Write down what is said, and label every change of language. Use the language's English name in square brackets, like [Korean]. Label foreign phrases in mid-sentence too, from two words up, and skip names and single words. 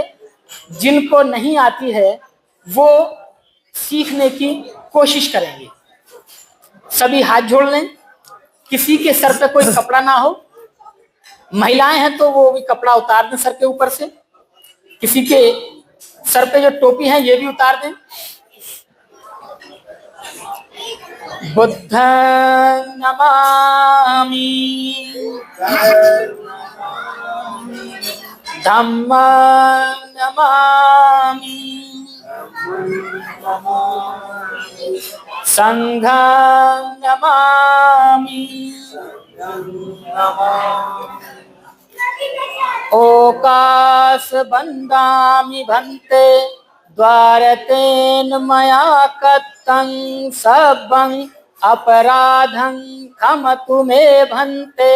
[Hindi] जिनको नहीं आती है वो सीखने की कोशिश करेंगे। सभी हाथ जोड़ लें, किसी के सर पे कोई कपड़ा ना हो। महिलाएं हैं तो वो भी कपड़ा उतार दें सर के ऊपर से। किसी के सर पे जो टोपी है ये भी उतार दें। [Pali] बुद्धं नमामि, धम्मं नमामि, संघं नमामि, ओकाश बन्दामि भन्ते, द्वारतेन मया कत्तं सब्बं अपराधं क्षमतु मे भन्ते।